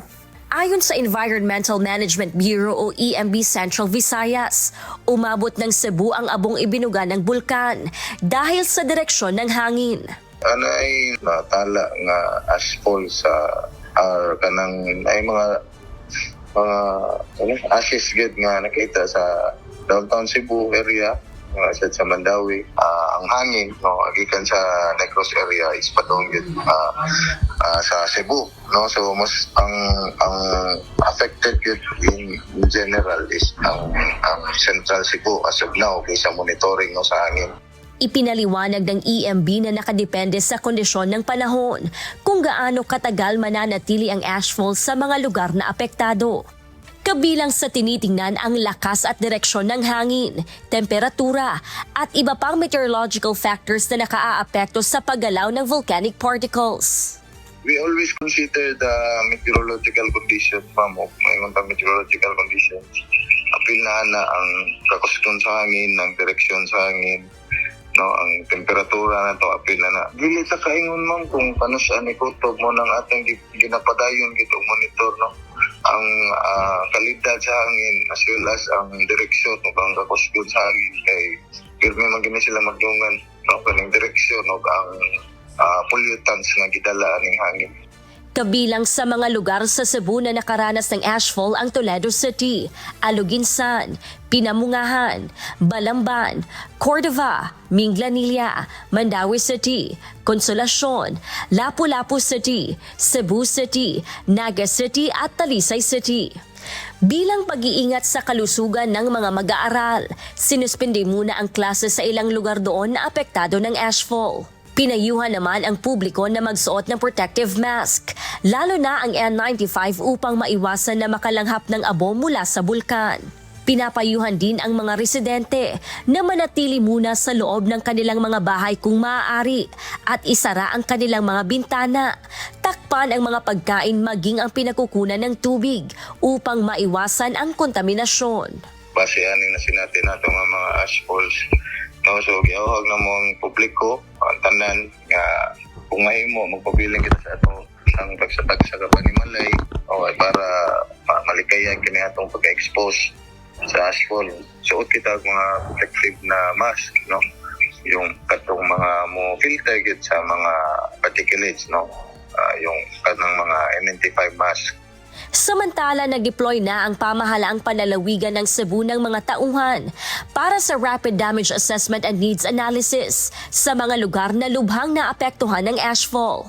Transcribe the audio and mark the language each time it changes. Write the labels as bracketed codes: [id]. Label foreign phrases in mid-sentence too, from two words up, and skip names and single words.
[tl] Ayon sa Environmental Management Bureau o EMB Central Visayas, umabot ng Cebu ang abong ibinuga ng bulkan dahil sa direksyon ng hangin. [ceb] Ano ay natala nga asphalt sa kanang ay mga ashes gid nga nakita sa downtown Cebu area sa Mandawi. Ang hangin gikan sa Negros area is padong gid sa Cebu, no, so mas ang affected gid [en] in general [ceb] is ang Central Cebu [en] as of now [ceb] sa monitoring sa hangin. [tl] Ipinaliwanag ng EMB na nakadepende sa kondisyon ng panahon kung gaano katagal mananatili ang ashfall sa mga lugar na apektado. Kabilang sa tinitingnan ang lakas at direksyon ng hangin, temperatura at iba pang [en] meteorological factors [tl] na nakaaapekto sa paggalaw ng [en] volcanic particles. We always consider the meteorological conditions, ma'am. [tl] Mayroon tayong [en] meteorological conditions. [ceb] Apil na ang kakusgon sa hangin, ang direksyon sa hangin, no, ang temperatura na to apil na. Dili ta kaingon, ma'am, kung paano siya nikutob mo ng ating ginapadayon kitong monitor, no, ang kalidad sa hangin [en] as well as [ceb] ang direksyon no, ang kakusgon sa hangin kay pirmi man gini sila magdungan, no, kaning direksyon no, ang pollutants nga gidala ning hangin. [tl] Kabilang sa mga lugar sa Cebu na nakaranas ng ashfall ang Toledo City, Aluginsan, Pinamungahan, Balamban, Cordova, Minglanilla, Mandawi City, Consolacion, Lapu-Lapu City, Cebu City, Naga City at Talisay City. Bilang pag-iingat sa kalusugan ng mga mag-aaral, sinuspende muna ang klase sa ilang lugar doon na apektado ng ashfall. Pinayuhan naman ang publiko na magsuot ng [en] protective mask, [tl] lalo na ang N95 upang maiwasan na makalanghap ng abo mula sa bulkan. Pinapayuhan din ang mga residente na manatili muna sa loob ng kanilang mga bahay kung maaari at isara ang kanilang mga bintana. Takpan ang mga pagkain maging ang pinagkukunan ng tubig upang maiwasan ang kontaminasyon. [ceb] Base aning na sinatin nato nga mga ashfalls. No, so giawhag na mo ang publiko, ang tanan nga kung mahimo magpabiling kita sa ato ang pagsatag sa kapanimalay o para malikayan kini atong pag-expose sa asphalt. Suot kita mga protective na mask, no, yung katong mga mo filter gid sa mga particulates, no, yung kanang mga N95 mask. [tl] Samantala, nag-deploy na ang pamahalaang panlalawigan ng Cebu ng mga tauhan para sa Rapid Damage Assessment and Needs Analysis sa mga lugar na lubhang naapektuhan ng ashfall.